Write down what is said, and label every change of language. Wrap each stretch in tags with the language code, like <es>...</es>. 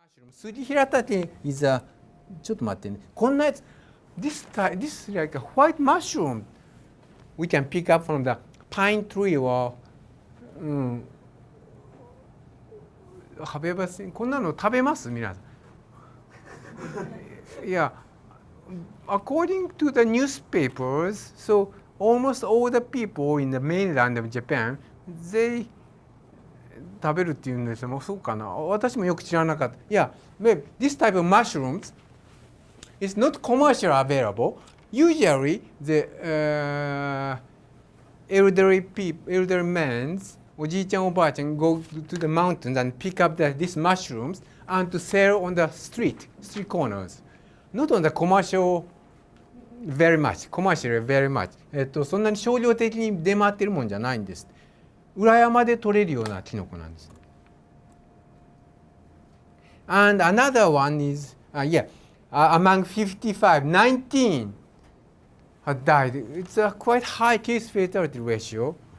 <ja>スギヒラタケ</ja> <en>is a</en> <ja>ちょっと待ってね。こんなやつ</ja> <en>this is like a white mushroom we can pick up from the pine tree or</en> <ja>こんなの食べます皆さん。いや</ja> <en>according to the newspapers, so almost all the people in the mainland of Japan, they</en> <ja>食べるっていうんですよ。もうそうかな。私もよく知らなかった。いや、</ja> <en>this type of mushrooms is not commercially available. Usually, the elderly men,</en> <ja>おじいちゃんおばあちゃん</ja> <en>go to the mountains and pick up these mushrooms and to sell on the street corners. Not on the commercial very much, commercially very much.</en> <ja>そんなに商業的に出回ってるもんじゃないんです。裏山で取れるようなキノコなんです。</ja> <en>And another one is, among 55, 19 had died. It's a quite high case fatality ratio.</en>